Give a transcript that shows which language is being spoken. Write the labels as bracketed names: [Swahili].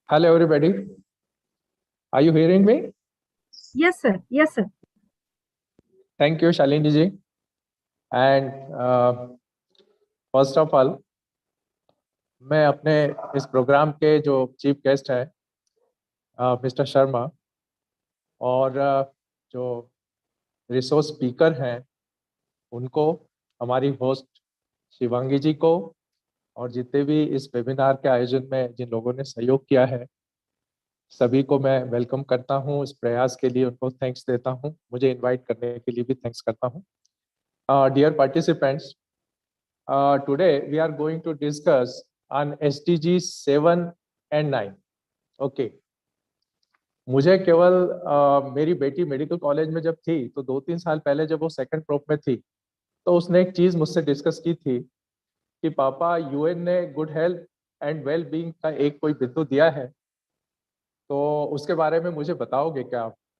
[English] Hello everybody, are you hearing me? Yes sir, yes sir. Thank you Shalini ji, and first of all [Hindi] मैं अपने इस programme के जो chief guest है mister Sharma, और जो रिसोर्स स्पीकर हैं उनको, हमारी होस्ट शिवांगी जी को, और जितने भी इस वेबिनार के आयोजन में जिन लोगों ने सहयोग किया है, सभी को मैं वेलकम करता हूं। इस प्रयास के लिए उनको थैंक्स देता हूं, मुझे इनवाइट करने के लिए भी थैंक्स करता हूं। [English] Dear participants, today we are going to discuss on SDGs 7 and 9. Okay. [Hindi] मुझे केवल मेरी बेटी मेडिकल कॉलेज में जब थी तो 2-3 साल पहले जब वो सेकंड प्रोप में थी तो उसने एक चीज मुझसे डिस्कस की थी कि पापा यूएन ने good health and well being का एक कोई बिंदु दिया है, तो उसके बारे में मुझे बताओगे क्या आप?